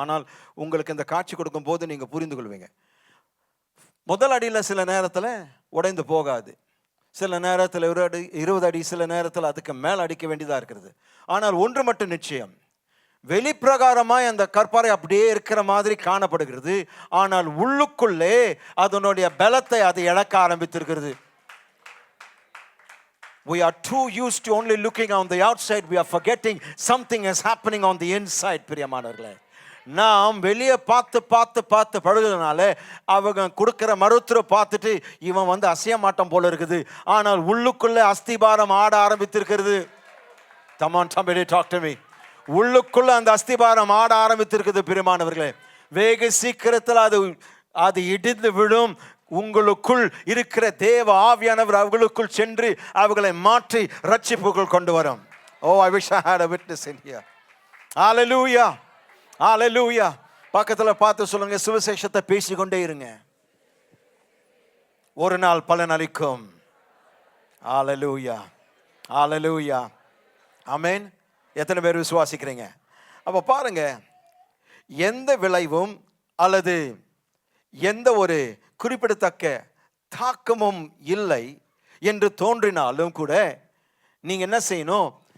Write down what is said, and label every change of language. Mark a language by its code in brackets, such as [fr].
[ta] ஆனால் உங்களுக்கு இந்த காட்சி கொடுக்கும் போது நீங்கள் புரிந்து கொள்வீங்க. முதல் அடியில் சில நேரத்தில் உடைந்து போகாது, சில நேரத்தில் 20 அடி, சில நேரத்தில் அதுக்கு மேல் அடிக்க வேண்டியதாக இருக்கிறது. ஆனால் ஒன்று மட்டும் நிச்சயம், வெளிப்பிரகாரமாய் அந்த கற்பாறை அப்படியே இருக்கிற மாதிரி காணப்படுகிறது. ஆனால் உள்ளுக்குள்ளே அதனுடைய பலத்தை அது இழக்க ஆரம்பித்திருக்கிறது. [en] We are too used to only looking on the outside. We are forgetting something is happening on the inside. [ta] பிரியமானவர்களே, நாம் வெளியே பார்த்து படுகிறதுனால அவங்க கொடுக்கிற மருத்துவரை பார்த்துட்டு இவன் அசைய மாட்டான் போல இருக்குது. ஆனால் உள்ளுக்குள்ள அஸ்திபாரம் ஆட ஆரம்பித்திருக்கிறது. [en] Come on, somebody talk to me. [ta] உள்ளுக்குள்ள அந்த அஸ்திபாரம் ஆட ஆரம்பித்திருக்குது பிரியமானவர்களே. வெகு சீக்கிரத்தில் அது இடிந்து விடும். உங்களுக்குள் இருக்கிற தேவ ஆவியானவர் அவர்களுக்குள் சென்று அவர்களை மாற்றி ரட்சிப்புக்குள் கொண்டு வரும். [en] Oh, I wish I had a witness in here. Hallelujah. Hallelujah. [ta] பக்கத்தில் பார்த்து சொல்லுங்க, சுவிசேஷத்தை பேசிக்கொண்டே இருங்க, ஒரு நாள் பலன் அளிக்கும். [en] Hallelujah. Hallelujah. ஆமென். [ta] எத்தனை பேர் விசுவாசிக்கிறீங்க? அப்போ பாருங்க, எந்த விளைவும் அல்லது எந்த ஒரு குறிப்பிடத்தக்க தாக்கமும் இல்லை என்று தோன்றினாலும் கூட நீங்கள் என்ன செய்யணும்?